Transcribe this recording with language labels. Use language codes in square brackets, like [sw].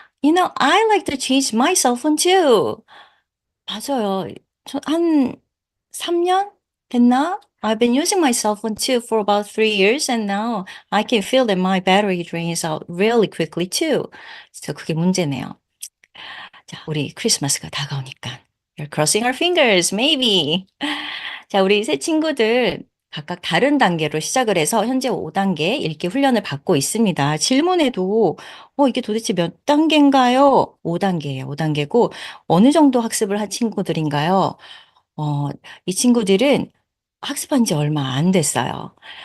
[en] You know, I like to change my cell phone too. [ko] 맞아요. 한 3년 됐나? [en] I've been using my cell phone too for about 3 years and now I can feel that my battery drains out really quickly too. [ko] 그래서 그게 문제네요. 자, 우리 크리스마스가 다가오니까. [en] We're crossing our fingers, maybe. [ko] 자, 우리 새 친구들 각각 다른 단계로 시작을 해서 현재 5단계 읽기 훈련을 받고 있습니다. 질문에도 이게 도대체 몇 단계인가요? 5단계예요. 5단계고 어느 정도 학습을 한 친구들인가요? 이 친구들은 학습한 지 얼마 안 됐어요.